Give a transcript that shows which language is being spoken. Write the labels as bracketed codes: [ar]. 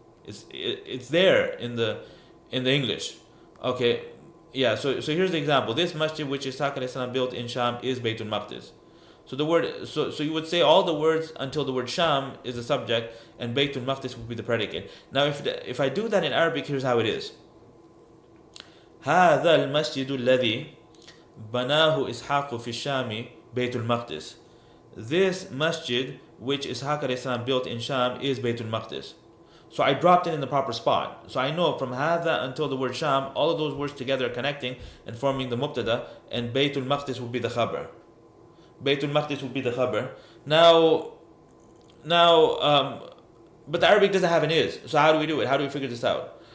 [en] It's there in the English. Okay, yeah. So here's the example. This masjid which Ishaq alayhi salam built in Sham is Baytul Maqdis. So the word so you would say all the words until the word Sham is the subject and Baytul Maqdis would be the predicate. Now if I do that in Arabic, here's how it is. [ar] هذا المسجد الذي بناه إسحاق في الشام بيت المقدس. [en] This masjid which Ishaq alayhi salam built in Sham is Baytul Maqdis. So I dropped it in the proper spot. So I know from Hadha until the word Sham, all of those words together are connecting and forming the Mubtada, and Baytul Maqdis will be the Khabar. Baytul Maqdis will be the Khabar. Now, but the Arabic doesn't have an is. So how do we do it? How do we figure this out?